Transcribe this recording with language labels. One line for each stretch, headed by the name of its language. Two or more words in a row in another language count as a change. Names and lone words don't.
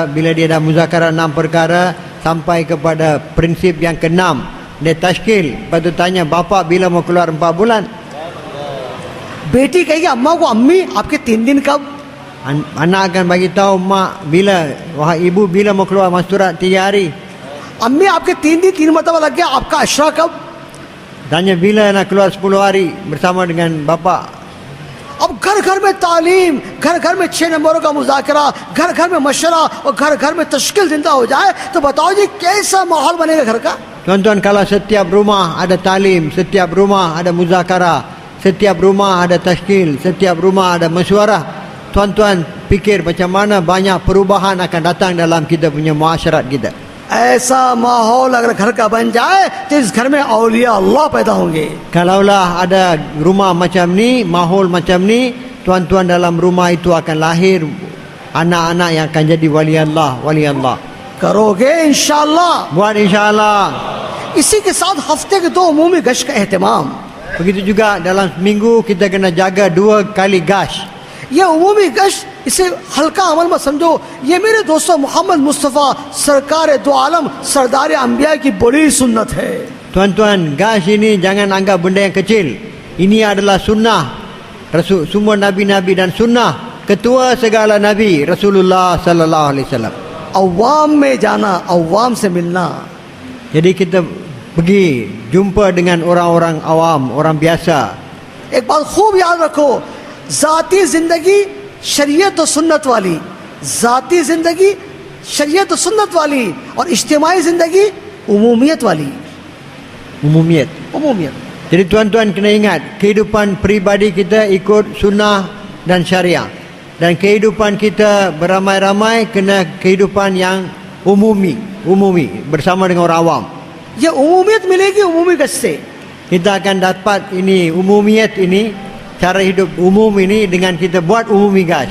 Malay: Bila dia dah muzakarah 6 perkara sampai kepada prinsip yang ke-6, dia tashkil. Lepas tu tanya, bapa bila mau keluar 4 bulan?
Hindi: बेटी कहेगी अम्मा को, अम्मी आपके 3 दिन कब.
Malay: Anak akan bagi tahu mak bila, wahai ibu bila mau keluar menstruat 3 hari.
Hindi: अम्मी आपके 3 दिन 3 मरतबा लग गया, आपका अशरा कब.
Malay: Tanya bila nak keluar 10 hari bersama dengan bapa.
Hindi: अब घर घर में तालीम, घर घर में 6 नंबरों का मुजाकरा, घर घर में मशवरा और घर घर में तश्कील जिंदा हो जाए तो बताओ जी कैसा माहौल बनेगा घर का.
Malay: Tuan-tuan, kalau setiap rumah ada talim, setiap rumah ada muzakarah, setiap rumah ada tashkil, setiap rumah ada mesyuarah, tuan-tuan fikir macam mana banyak perubahan akan datang dalam kita punya muasyarat kita.
Hindi: ऐसा माहौल अगर घर का बन जाए तो इस घर में औलिया अल्लाह पैदा होंगे.
Malay: Kalaulah ada rumah macam ni, mahol macam ni, tuan-tuan dalam rumah itu akan lahir anak-anak yang akan jadi wali Allah, wali Allah.
Hindi: करोगे इंशाअल्लाह.
Malay: Buat insya-Allah.
Hindi: इसी के साथ हफ्ते के 2 उमूमी गश्त का एहतमाम.
Malay: Begitu juga dalam seminggu kita kena jaga 2 kali gash.
Hindi: ये उमूमी गश्त, इसे हल्का अमल मत समझो. ये मेरे दोस्तों मोहम्मद मुस्तफ़ा सरकार दो आलम सरदार अंबिया की बड़ी सुन्नत है.
Malay: Tuan-tuan, gash ini jangan anggap benda yang kecil. Ini adalah sunnah Rasul, semua nabi-nabi dan sunnah ketua segala nabi Rasulullah
Arabic: صلى الله عليه وسلم.
Hindi: अवाम में जाना, अवाम से मिलना.
Malay: Jadi kita pergi jumpa dengan orang-orang awam, orang biasa.
Hindi: एक बात खूब याद रखो, जाती जिंदगी शरीयत और सुन्नत वाली, जाती जिंदगी शरीयत और सुन्नत वाली, और इज्तिमाई जिंदगी उमूमियत वाली.
Malay: Umumiyat.
Hindi: उमूमियत.
Malay: Jadi tuan-tuan kena ingat, kehidupan peribadi kita ikut sunnah dan syariah. Dan kehidupan kita beramai-ramai kena kehidupan yang umumi bersama dengan orang awam.
Hindi: ये उमूमियत मिलेगी उमूमी गश्त से.
Malay: Kita akan dapat ini umumiyat ini, cara hidup umum ini dengan kita buat umumi gash.